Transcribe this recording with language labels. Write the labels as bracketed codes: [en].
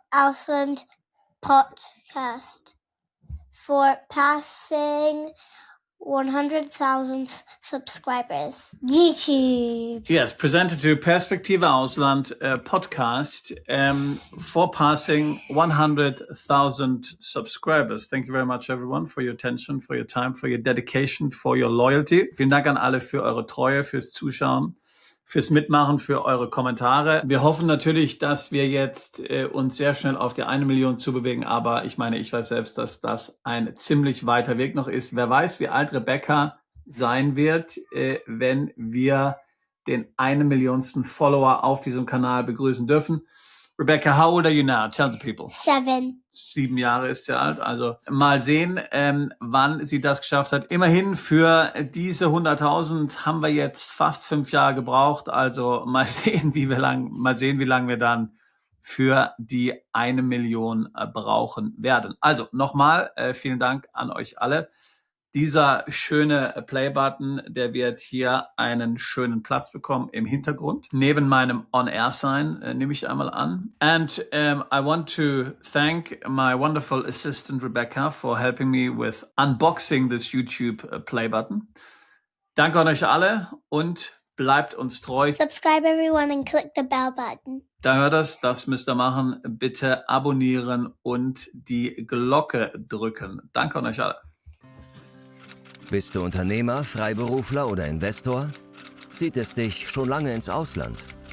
[en] Ausland podcast for passing 100,000 subscribers. YouTube. Yes, presented to Perspektive Ausland podcast for passing 100,000 subscribers. Thank you very much, everyone, for your attention, for your time, for your dedication, for your loyalty. [de] Vielen Dank an alle für eure Treue, fürs Zuschauen, fürs Mitmachen, für eure Kommentare. Wir hoffen natürlich, dass wir jetzt uns sehr schnell auf die 1 Million zubewegen, aber ich meine, ich weiß selbst, dass das ein ziemlich weiter Weg noch ist. Wer weiß, wie alt Rebecca sein wird, wenn wir den 1 Millionsten Follower auf diesem Kanal begrüßen dürfen. [en] Rebecca, how old are you now? Tell the people. 7. [de] 7 Jahre ist sie alt. Also mal sehen, wann sie das geschafft hat. Immerhin für diese 100.000 haben wir jetzt fast 5 Jahre gebraucht. Also mal sehen, wie lange wir dann für die 1 Million brauchen werden. Also nochmal vielen Dank an euch alle. Dieser schöne Play-Button, der wird hier einen schönen Platz bekommen im Hintergrund. Neben meinem On-Air-Sign nehme ich einmal an. [en] And I want to thank my wonderful assistant Rebecca for helping me with unboxing this YouTube Play-Button. [de] Danke an euch alle und bleibt uns treu. [en] Subscribe everyone and click the bell button. [de] Da hört das müsst ihr machen. Bitte abonnieren und die Glocke drücken. Danke an euch alle. Bist du Unternehmer, Freiberufler oder Investor? Zieht es dich schon lange ins Ausland?